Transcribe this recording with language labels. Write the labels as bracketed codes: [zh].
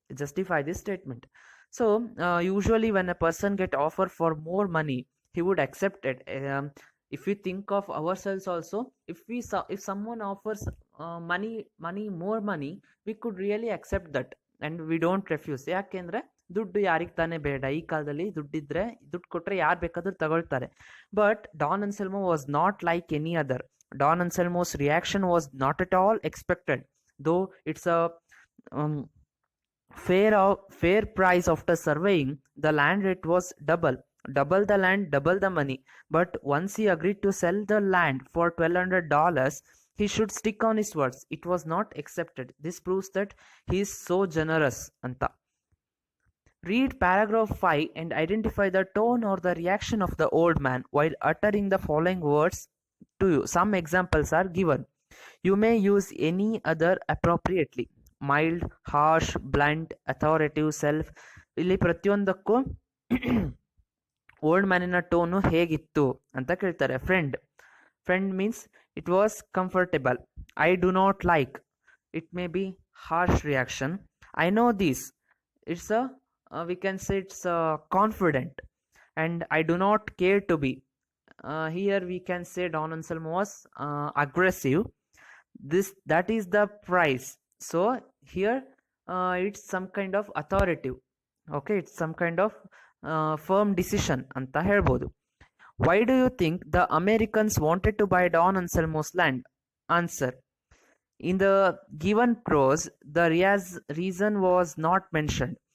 [en] Justify this statement. So usually when a person get offer for more money, he would accept it. If we think of ourselves also, if someone offers more money, we could really accept that and we don't refuse. [kn] ಯಾಕೆಂದ್ರೆ ದುಡ್ಡು ಯಾರಿಗೆ ತಾನೇ ಬೇಡ, ಈ ಕಾಲದಲ್ಲಿ ದುಡ್ಡಿದ್ರೆ ದುಡ್ಡು ಕೊಟ್ಟರೆ ಯಾರು ಬೇಕಾದ್ರೂ ತಗೊಳ್ತಾರೆ. [en] But Don Anselmo was not like any other. Don Anselmo's reaction was not at all expected, though it's a fair price. After surveying the land, it was double the land, double the money. But once he agreed to sell the land for $1,200, he should stick on his words. It was not accepted. This proves that he is so generous anta. Read paragraph 5 and identify the tone or the reaction of the old man while uttering the following words to you. Some examples are given. You may use any other appropriately. Mild, harsh, blunt, authoritative, self. [kn] ಇಲ್ಲಿ ಪ್ರತಿಯೊಂದಕ್ಕೂ old ಮ್ಯಾನಿನ tone ಹೇಗಿತ್ತು ಅಂತ ಕೇಳ್ತಾರೆ. [en] Friend means it was comfortable. I do not like, it may be harsh reaction. I know this, it's we can say it's confident. And I do not care to be, here we can say Don Anselmo was aggressive. that is the price. So here it's some kind of authoritative. Okay, it's some kind of firm decision [kn] anta helbodu. [en] Why do you think the Americans wanted to buy Don Anselmo's land? Answer. In the given prose, the reason was not mentioned.